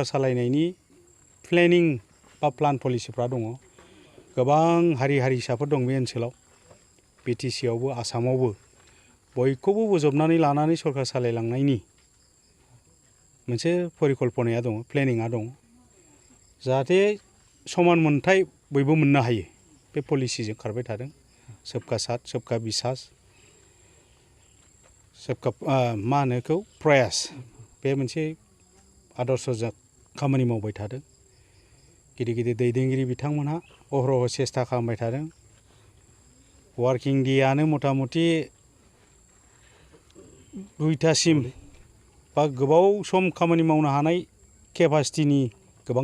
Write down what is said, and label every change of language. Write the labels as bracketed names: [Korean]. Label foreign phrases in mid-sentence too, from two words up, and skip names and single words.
[Bodo] सालायनायनि प्लेनिं बा प्लान पलिसिफ्रा दङ गोबां हारि हारिसाफोर दं बे ओनसोलाव BTC आवबो आसामावबो बयखौबो बजबनानै लानानै सरकार सालायलांनायनि मोनसे परिकल्पनाया दङ प्लेनिंआ दङ जाहाथे समान मोनथाय बयबो मोननो हायो बे पलिसिजों खारबाय थादों [Hindi] सबका साथ सबका विश्वास [Bodo] सबका मा होनो बेखौ प्रयास बे मोनसे आदर्शजों खामानि मावबाय थादों गिदिर गिदिर दैदेनगिरि बिथांमोनहा अहरह सेस्था खालामबाय थादों वार्किं डेआनो मथा मथि 2टासिम बा गोबाव सम खामानि मावनो हानाय केपासिटिनि गोबां